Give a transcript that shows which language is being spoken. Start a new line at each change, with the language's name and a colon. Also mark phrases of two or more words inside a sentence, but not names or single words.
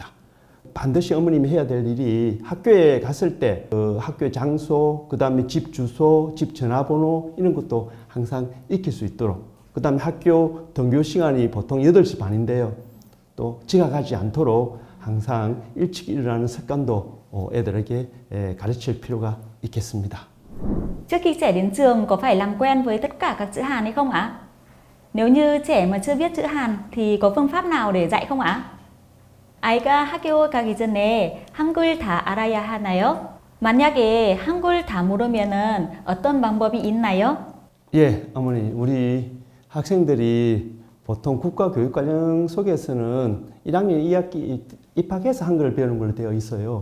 Korean: 반드시 어머님이 해야 될 일이, 학교에 갔을 때 그 학교 장소, 그 다음에 집 주소, 집 전화번호, 이런 것도 항상 익힐 수 있도록, 그 다음에 학교 등교 시간이 보통 8시 반인데요. 또 지각하지 않도록 항상 일찍 일어나는 습관도 애들에게 가르칠 필요가 있겠습니다.
Vietnamese: Trước khi trẻ đến trường có phải làm quen với tất cả các chữ Hàn hay không ạ? Nếu như trẻ mà chưa biết chữ Hàn thì có phương pháp nào để dạy không ạ?
Korean: 아이가 학교 가기 전에 한글 다 알아야 하나요? 만약에 한글 다 모르면은 어떤 방법이 있나요? 예, 어머니, 우리 학생들이 보통 국가교육과정 속에서는 1학년 2학기 입학해서 한글을 배우는 걸로 되어 있어요.